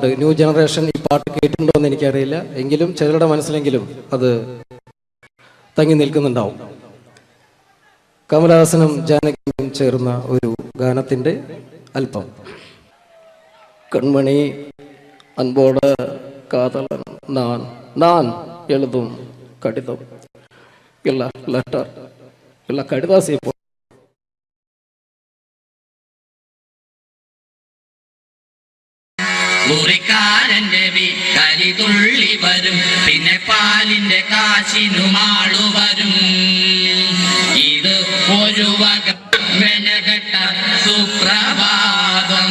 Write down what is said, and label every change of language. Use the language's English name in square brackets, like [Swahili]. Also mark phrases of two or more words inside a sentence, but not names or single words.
[Malayalam] ന്യൂ ജനറേഷൻ ഈ പാട്ട് കേട്ടിട്ടുണ്ടോ എന്ന് എനിക്കറിയില്ല, എങ്കിലും ചിലരുടെ മനസ്സിലെങ്കിലും അത് തങ്ങി നിൽക്കുന്നുണ്ടാവും. കമൽഹാസനും ജാനകിയമ്മയും ചേർന്ന ഒരു ഗാനത്തിന്റെ അല്പം. [Tamil] கண்மணி அன்போடு காதலன் நான் எழுதும் கடிதம் இல்ல லெட்டர் இல்ல കടിതാസി [Malayalam] മുറിക്കാരന്റെ വീട്ടരി തുള്ളി വരും, പിന്നെ പാലിന്റെ കാശിനുമാളു വരും. ഇത് ഒരു വക മെനകെട്ട സുപ്രഭാതം.